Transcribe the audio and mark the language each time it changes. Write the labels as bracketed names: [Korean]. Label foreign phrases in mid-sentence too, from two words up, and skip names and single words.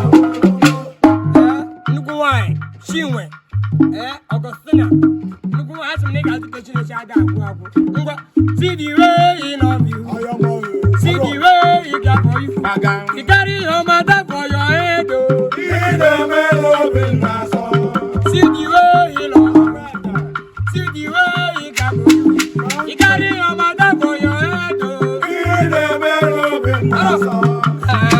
[Igbo] Ee, nnukwu nwaanyị, Chinwe, ee, Augustina, nnukwu nwaanyị, asị m na ị ga-azụ Nkechi na-echi aga agwụ agwụ. Ngwa, [Nigerian Pidgin] See the way he love you. Ayọ̀mọ́ o. See the way he care for you. Maga. He carry your matter for your head, oh. [Igbo] Ihe na-eme n'obi na-asọ. [Nigerian Pidgin] See the way he love you. See the way he care for you. He carry your matter for your head, oh. [Igbo] Ihe na-eme n'obi na-asọ. Ah.